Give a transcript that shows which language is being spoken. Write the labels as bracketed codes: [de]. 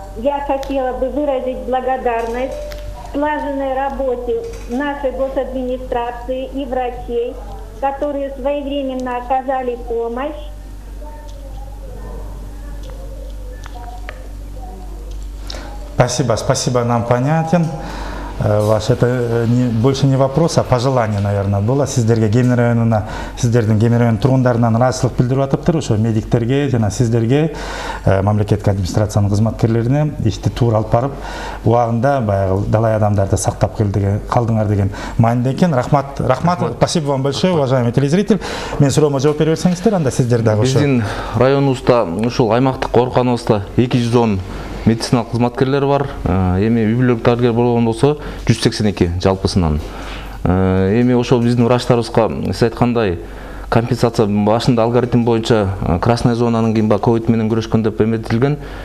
[ru] Я хотела бы выразить благодарность слаженной работе нашей госадминистрации и врачей, которые своевременно оказали помощь. Спасибо, нам понятен. Ваш это больше не вопрос, а пожелание, наверное, было. [ky] Сиздерге Кемин районуна, сиздердин Кемин районунун тургундарынан ыраазычылык билдирип атыптыр, ошо медиктерге жана сиздерге, мамлекеттик администрациянын кызматкерлерине ишти туура алып барып, убагында баягы далай адамдарды сактап калдыңар деген мааниден экен. [ru] Рахмат, спасибо вам большое, уважаемый телезритель. [ky] Мен суроомо жооп бере берсеңиздер, анда сиздер дагы ошо. Биздин районубузда, ушул аймактык ооруканабызда 210 медициналык кызматкерлер бар. Эми үй-бүлөлүк дарыгер болгон болсо 182 жалпысынан. Эми ошол биздин врачтарыбызга сиз айткандай компенсация башында алгоритм боюнча красная зонаның кийин ковид менен күрөшкөн деп эметилген.